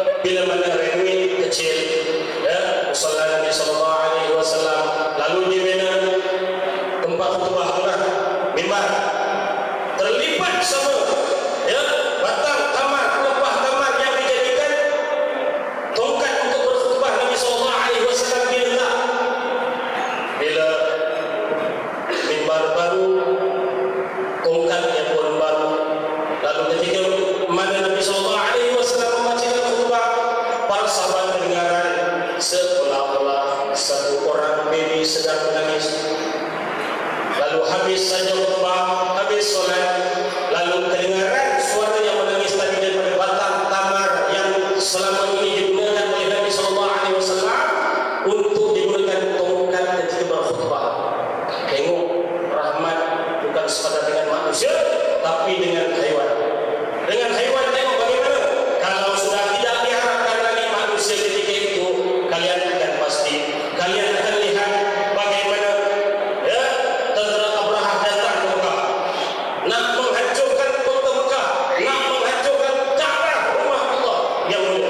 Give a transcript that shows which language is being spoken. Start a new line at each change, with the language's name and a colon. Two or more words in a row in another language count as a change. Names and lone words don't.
Malay: bila mana renuit kecil, ya, musalla Nabi
Arabic: صلى الله عليه وسلم,
Malay: lalu di mana tempat khutbah mimbar terlipat sama, ya, batang tamar, pelepah tamar yang dijadikan tongkat untuk berkhutbah Nabi
Arabic: صلى الله عليه وسلم
Malay: diletak. Bila mimbar baru, tongkatnya pun baru. Lalu ketika mana Nabi
Arabic: صلى الله عليه وسلم
Malay: membacakan khutbah, para sahabat mendengarkan seolah-olah satu orang baby sedang menangis. Lalu habis saja khutbah, habis solat, lalu kedengaran suara yang menangis tadi daripada batang tamar yang selama ini digunakan oleh Nabi
Arabic: صلى الله عليه وسلم
Malay: untuk digunakan tongkat ketika berkhutbah. Tengok, rahmat bukan sekadar dengan manusia, tapi dengan haiwan. Dengan haiwan tengok bagaimana. Kalau sudah tidak diharapkan lagi manusia ketika itu, kalian akan pasti, kalian akan lihat bagaimana, ya, tentera Abraha datang ke Mekah, nak menghancurkan kota Mekah, nak menghancurkan Ka'bah, rumah Allah yang mulia.